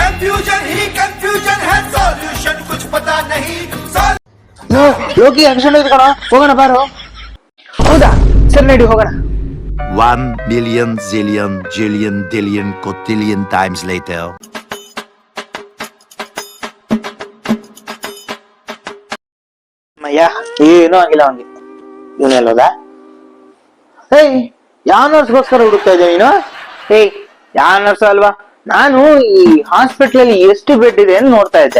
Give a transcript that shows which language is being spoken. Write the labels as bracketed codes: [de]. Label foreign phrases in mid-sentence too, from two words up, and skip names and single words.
[hi] कंफ्यूजन ही कंफ्यूजन है, सॉल्यूशन कुछ पता नहीं। [kn] ಲೋಕಿ ಆಕ್ಷನ್ ಕಣ, ಹೋಗೋಣ ಬಾರೋ. ಹೌದಾ, ಸರಿ ನಡಿ ಹೋಗೋಣ. [en] 1 million zillion jillion dillion cotillion times later. [kn] ಅಯ್ಯ ಏನೂ ಆಗಿಲ್ಲ ಅವನಿಗೆ. ಇವನೆಲ್ಲೋದ? ಏಯ್, ಯಾವ ನರ್ಸ್ಗೋಸ್ಕರ ಹುಡುಕ್ತಾ ಇದ್ದೆ ನೀನು? ಏಯ್, ಯಾವ ನರ್ಸ್ ಅಲ್ವಾ, ನಾನು ಈ ಹಾಸ್ಪಿಟಲ್ ಅಲ್ಲಿ ಎಷ್ಟು ಬೆಡ್ ಇದೆ ಅಂತ ನೋಡ್ತಾ ಇದ್ದೆ.